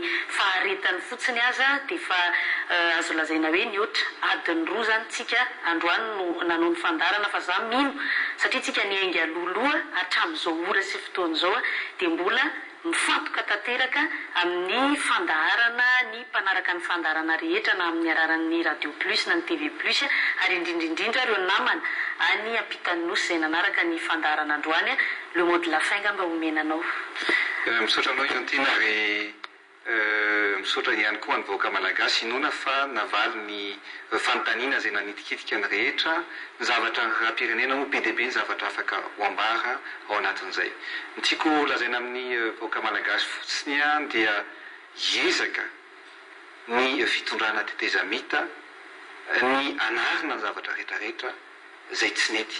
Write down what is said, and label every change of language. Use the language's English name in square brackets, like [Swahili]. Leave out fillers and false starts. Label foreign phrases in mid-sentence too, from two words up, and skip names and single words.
[Malagasy] faharetany fotsiny aza dia fa azo lazaina hoe nioatra adiny roa zany tsika androany no nanao ny fandarana fa za mino satria tsika niainga loloha hatramin'izao ora sy fotoana zao dia mbola mifantoka tanteraka amin'ny fandaharana ny mpanaraka ny fandarana rehetra na amin'ny araran'ny Radio Plus na ny TV Plus ary indrindrindrindra ireo namana any ampitany nosy izay nanaraka ny fandaharana androany [French] le mot de la fin [Malagasy] mba omenanao. Misaotra anao Iantina ary misaotra ihany koa ny vahoaka malagasy inona fa navaly ny fanontaniana izay nanitikitika ny rehetra ny zavatra raha-pirenena moa PDB ny zavatra afaka ho ambara ao anatin'izay. Ny tiako lazaina amin'ny vahoaka malagasy fotsiny dia hiezaka ny fitondrana tetezamita ny anarina ny zavatra rehetrarehetra izay tsy nety.